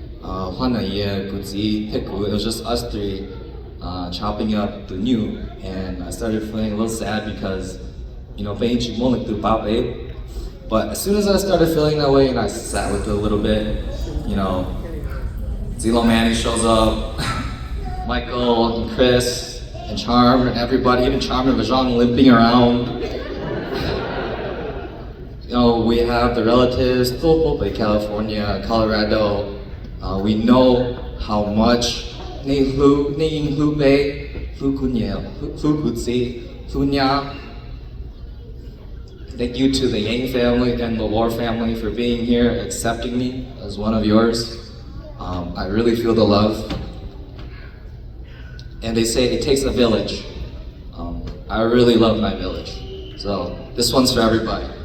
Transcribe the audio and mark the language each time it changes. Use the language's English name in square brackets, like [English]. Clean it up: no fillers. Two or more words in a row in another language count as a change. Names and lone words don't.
[English] It was just us three chopping up the new, and I started feeling a little sad because, but as soon as I started feeling that way and I sat with it a little bit, Zilo Manny shows up, Michael and Chris and Charm and everybody, even Charm and Vajong limping around. You know, we have the relatives, Topope, California, Colorado. We know how much Ni Hlu, Ni Ying Hlu Bei, Hlu Kunyel, Hlu Kutsi, Hlu Nya. Thank you to the Yang family and the War family for being here, accepting me as one of yours. I really feel the love. And they say it takes a village. I really love my village. So this one's for everybody.